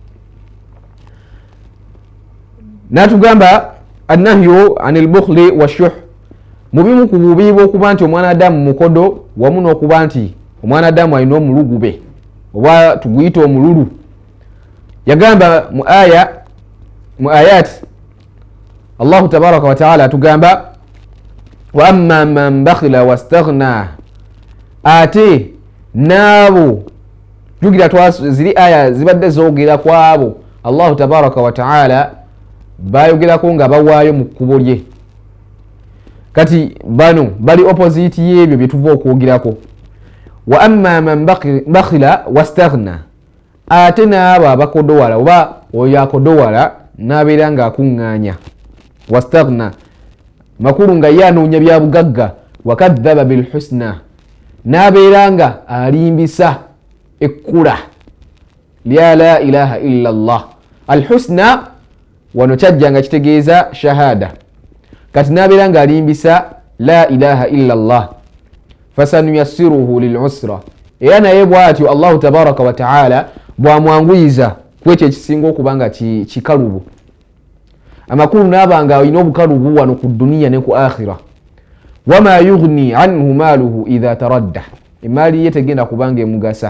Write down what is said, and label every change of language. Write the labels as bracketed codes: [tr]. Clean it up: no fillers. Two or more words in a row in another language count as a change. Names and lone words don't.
[lg] Natugamba [ar] النهي عن البخل والشح, [lg] mubimu ku bubi bw'okuba nti omwana adamu mukodo wamu n'okuba nti omwana adamu alina omulugube oba tuguyita omululu. Yagamba mu ayat [ar] الله تبارك وتعالى [lg] atugamba [ar] وأما من بخل واستغنى, [lg] ate naabo jugira ziri aya zibadde zoogera ku abo [ar] الله تبارك وتعالى [lg] bayogerako nga bawaayo mu kkubo lye. Kati bano bali opposite y'ebyo bye tuva okwogerako. [ar] وأما من بخل واستغنى, [lg] ate naabo abakodowala oba oyo akodowala n'abeera nga akuŋŋaanya. Wastaghna makulu nga ye anoonya bya bugagga. [ar] وكذب بالحسنى, [lg] n'abeera nga alimbisa ekkula. [ar] lya لا إله إلا الله. [lg] Alhusna wano kyajja nga kitegeeza shahada. Kati nabeera nga alimbisa [ar] لا إله إلا الله, فسنيسره للعسرى, [lg] era naye bwatyo [ar] الله تبارك وتعالى [lg] bwamwanguyiza kwekyo ekisinga okubanga kikalubu. Amakulu nabanga alina obukalubu wano ku duniya ne ku akhira. [ar] وما يغني عنه ماله إذا تردى, [lg] emaali ye tegenda kubanga emugasa.